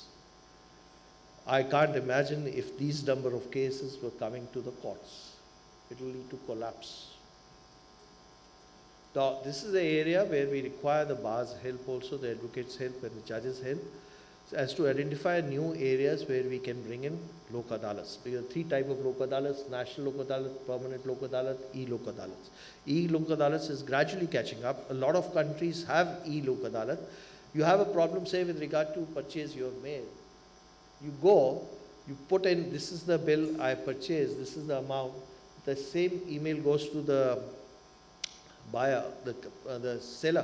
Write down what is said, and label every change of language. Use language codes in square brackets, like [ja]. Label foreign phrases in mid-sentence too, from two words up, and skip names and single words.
[en] I can't imagine if these number of cases were coming to the courts. It will lead to collapse. Now, this is the area where we require the bar's help also, the advocates' help and the judges' help, as to identify new areas where we can bring in Lok Adalats. Because 3 types of Lok Adalats: National Lok Adalat, Permanent Lok Adalat, E-Lok Adalats. E-Lok Adalats is gradually catching up. A lot of countries have E-Lok Adalat. You have a problem, say, with regard to purchase you have made. You go, you put in, this is the bill I purchased, this is the amount. The same email goes to the buyer, the seller.